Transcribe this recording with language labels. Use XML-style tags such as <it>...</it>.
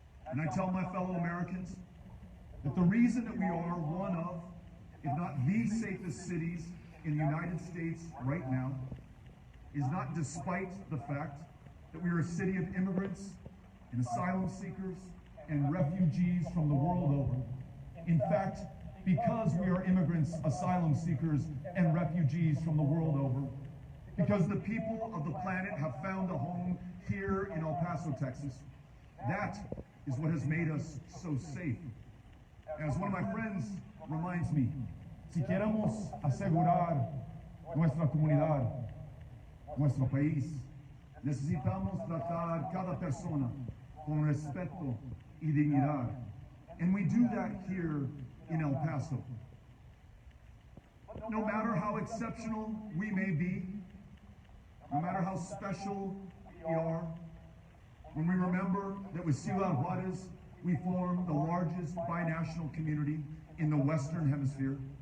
<en>And I tell my fellow Americans that the reason that we are one of, if not the safest cities in the United States right now, is not despite the fact that we are a city of immigrants and asylum seekers and refugees from the world over. In fact, because we are immigrants, asylum seekers, and refugees from the world over, because the people of the planet have found a home here in El Paso, Texas, that is what has made us so safe. As one of my friends reminds me,</en> <es>si queremos asegurar nuestra comunidad, nuestro país, necesitamos tratar cada persona con respeto y dignidad.</es> <en>And we do that here in El Paso. No matter how exceptional we may be, no matter how special we are, when we remember that with Ciudad Juarez, we form the largest binational community in the Western Hemisphere.</en>